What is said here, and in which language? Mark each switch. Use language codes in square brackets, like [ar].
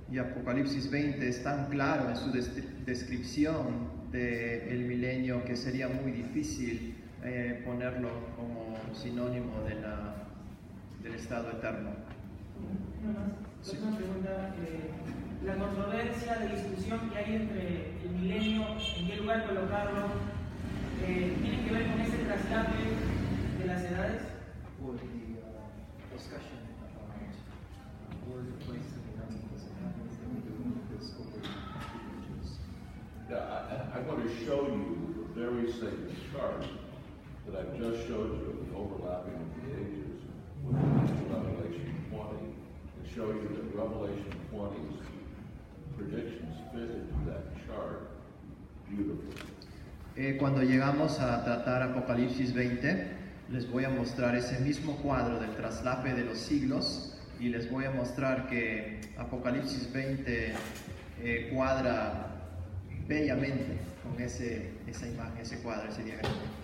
[es] Y Apocalipsis 20 es tan claro en su descripción del milenio que sería muy difícil ponerlo como sinónimo del estado eterno. Sí. Una pregunta, la controversia de discusión que hay entre el milenio, en qué lugar colocarlo, ¿tiene que ver con ese traslape de las edades? [en] Or the discussion about where to place the millennium, does it have anything to do with this over ages? Yeah, I want to show you the very same chart that I've just showed you of the overlapping of the ages with Revelation 20, and show you that Revelation 20's predictions fit into that chart beautifully. [es] Cuando llegamos a tratar Apocalipsis 20, les voy a mostrar ese mismo cuadro del traslape de los siglos y les voy a mostrar que Apocalipsis 20 cuadra bellamente con esa imagen, ese cuadro, ese diagrama.